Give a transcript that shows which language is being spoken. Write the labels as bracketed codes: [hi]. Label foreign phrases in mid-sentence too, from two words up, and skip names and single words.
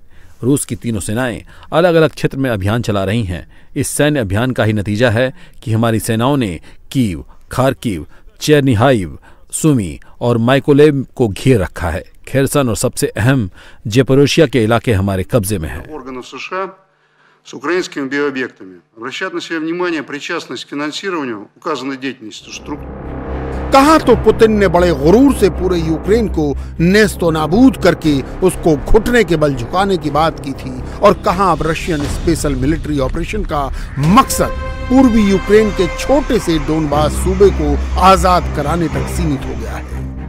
[hi] रूस की तीनों सेनाएं अलग अलग क्षेत्र में अभियान चला रही हैं। इस सैन्य अभियान का ही नतीजा है कि हमारी सेनाओं ने कीव, खार्किव, चेरनिहाइव, सुमी और माइकोलेव को घेर रखा है। खेरसन और सबसे अहम जेपोरोशिया के इलाके हमारे कब्जे में हैं। [ru] с украинскими биообъектами. Обращать на себя внимание причастность к финансированию указанной деятельности структур. [hi] कहां तो पुतिन ने बड़े गुरूर से पूरे यूक्रेन को नेस्तो नाबूद करके उसको घुटने के बल झुकाने की बात की थी, और कहां अब [en] Russian special military operation [hi] का मकसद पूर्वी यूक्रेन के छोटे से डोनबास सूबे को आजाद कराने तक सीमित हो गया है।